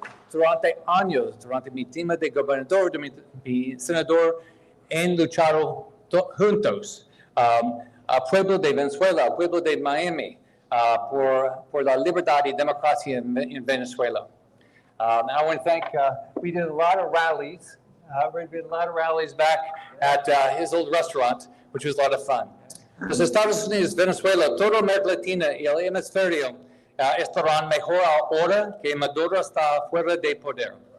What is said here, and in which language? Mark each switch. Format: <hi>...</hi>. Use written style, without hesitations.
<es>Durante años, durante mi tema de gobernador, de mi senador, han luchado juntos al pueblo de Venezuela, al pueblo de Miami, por la libertad y democracia en Venezuela.</es> <en>I want to thank, we did a lot of rallies. We did a lot of rallies back at his old restaurant, which was a lot of fun.</en> <es>Los Estados Unidos, Venezuela, toda América Latina y el hemisferio estarán mejor ahora que Maduro está fuera de poder.</es>